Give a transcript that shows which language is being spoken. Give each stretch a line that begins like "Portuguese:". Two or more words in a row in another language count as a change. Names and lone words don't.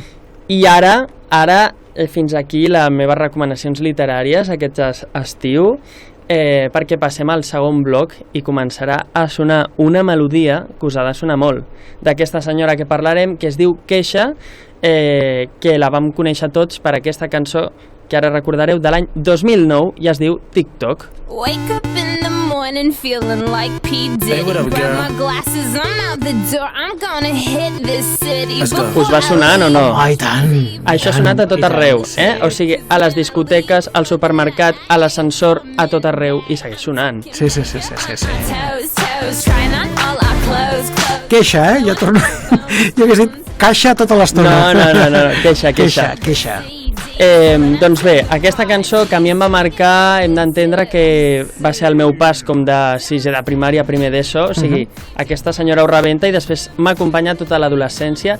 Catalan: I ara fins aquí les meves recomanacions literàries aquest estiu. perquè passem al segon bloc i començarà a sonar una melodia que us ha de sonar molt, d'aquesta senyora que parlarem, que es diu Kesha, que la vam conèixer tots per aquesta cançó que ara recordareu de l'any 2009 i es diu TikTok.
English: Wake up in the morning feeling like P. Diddy. Hey, what up, Grab girl? my glasses, I'm out the door. I'm gonna hit this city. Let's go.
Catalan: Us va sonant o no? Ai, tant! Això ha sonat a tot arreu, O sigui, a les discoteques, al supermercat, a l'ascensor, a tot arreu, i segueix sonant. Sí.
English: Toes, toes, trying on all our clothes, clothes.
Catalan: Queixa, Jo torno... Jo hagués dit caixa tota l'estona. No, queixa. Doncs bé, aquesta cançó que a mi em va marcar, hem d'entendre que va ser el meu pas com de sisè de primària a primer d'ESO, o sigui, aquesta senyora ho rebenta i després m'ha acompanyat tota l'adolescència.